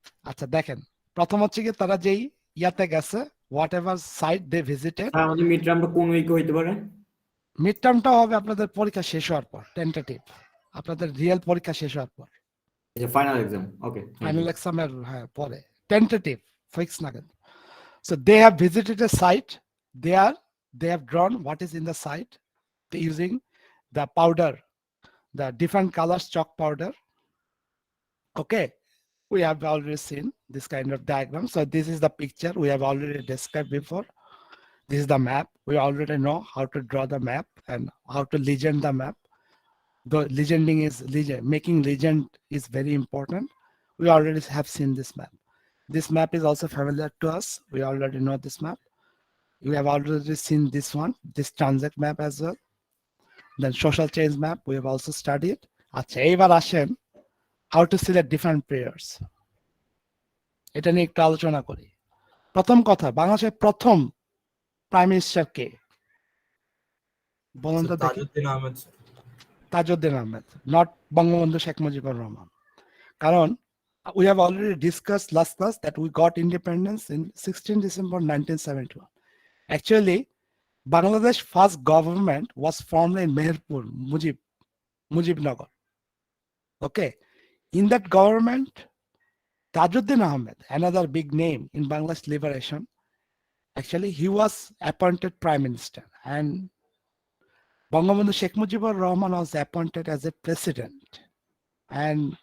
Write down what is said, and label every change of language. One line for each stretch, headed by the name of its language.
Bangla: আচ্ছা দেখেন, প্রথম হচ্ছে কি তারা যেই ইয়াতে গেছে,
English: Whatever site they visited.
Bangla: আমাদের মিড টার্মটা কোন উইকে হইতে পারে? মিড টার্মটা হবে আপনাদের পরীক্ষা শেষ হওয়ার পর, টেন্টেটিভ, আপনাদের রিয়েল পরীক্ষা শেষ হওয়ার পর, ফাইনাল এক্সাম। ওকে, ফাইনাল এক্সামের পরে, টেন্টেটিভ, ফিক্স না কিন্তু।
English: So they have visited a site. They have drawn what is in the site using the powder, the different colors chalk powder. Okay, we have already seen this kind of diagram. So this is the picture we have already described before. This is the map. We already know how to draw the map and how to legend the map. The making legend is very important. We already have seen this map. This map is also familiar to us. We already know this map. We have already seen this one, this transact map as well. Then social change map, we have also studied.
Bangla: আচ্ছা, এইবার আসেন
English: how to select different pairs.
Bangla: এটা নিয়ে একটু আলোচনা করি। প্রথম কথা, বাংলাদেশের প্রথম প্রাইম মিনিস্টার কে বলুন তো দেখি? তাজউদ্দিন আহমেদ, নট বঙ্গবন্ধু শেখ মুজিবুর রহমান।
English: কারণ we have already discussed last class that we got independence in 16 December 1971. Actually, Bangladesh first government was formed in Meherpur, Mujibnagar. Okay, in that government, Tajuddin Ahmed, another big name in Bangladesh liberation, actually he was appointed prime minister, and Bangabandhu Sheikh Mujibur Rahman was appointed as a president, and